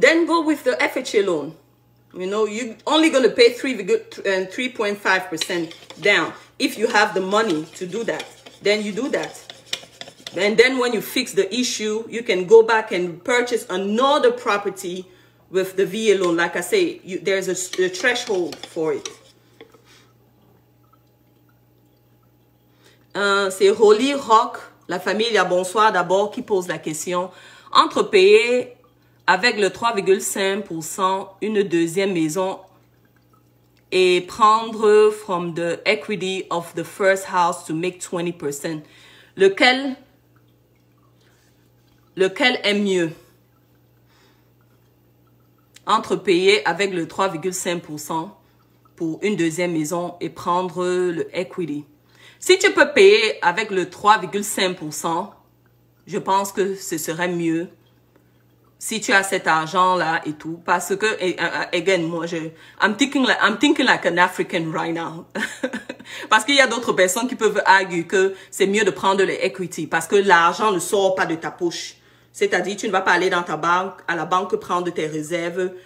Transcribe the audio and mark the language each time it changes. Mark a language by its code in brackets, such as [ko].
[en] Then go with the FHA loan. You know, you're only going to pay 3.5% down. If you have the money to do that, then you do that. And then when you fix the issue, you can go back and purchase another property with the VA loan. Like I say, there's a threshold for it. [fr] C'est Holy Rock, la famille à bonsoir d'abord, qui pose la question. Entre payer avec le 3,5% une deuxième maison et prendre [en] from the equity of the first house to make 20%. [fr] Lequel est mieux? Entre payer avec le 3,5% pour une deuxième maison et prendre le equity. Si tu peux payer avec le 3,5%, je pense que ce serait mieux si tu as cet argent-là et tout. Parce que, [en] again, moi, I'm thinking like an African right now. [fr] Parce qu'il y a d'autres personnes qui peuvent arguer que c'est mieux de prendre les equity parce que l'argent ne sort pas de ta poche. C'est-à-dire, tu ne vas pas aller dans ta banque, à la banque prendre tes réserves.